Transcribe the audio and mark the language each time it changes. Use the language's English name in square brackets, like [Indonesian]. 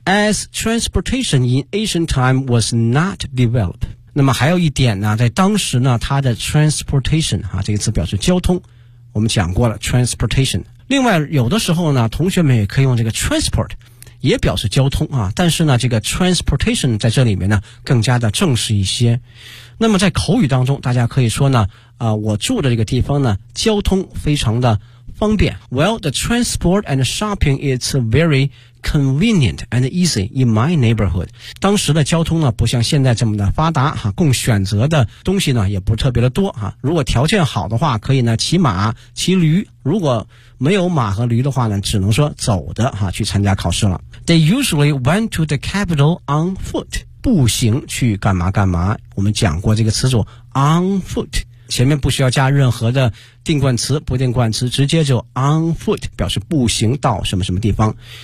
[English] As transportation in ancient time was not developed， [Chinese] 那么还有一点呢，在当时呢它的 transportation 啊，这个词表示交通，我们讲过了 transportation。另外有的时候呢同学们也可以用这个 transport 也表示交通啊，但是呢这个 transportation 在这里面呢更加的正式一些。那么在口语当中大家可以说呢我住的这个地方呢交通非常的方便。 [English] Well, the transport and shopping is very convenient and easy in my neighborhood。 [Chinese] 当时的交通呢不像现在这么的发达哈，供选择的东西呢也不特别的多哈。如果条件好的话可以呢骑马骑驴，如果没有马和驴的话呢只能说走的哈去参加考试了。 [English] They usually went to the capital on foot， [Chinese] 步行去干嘛干嘛，我们讲过这个词组 on foot，前面不需要加任何的定冠词不定冠词，直接就 on foot 表示步行到什么什么地方。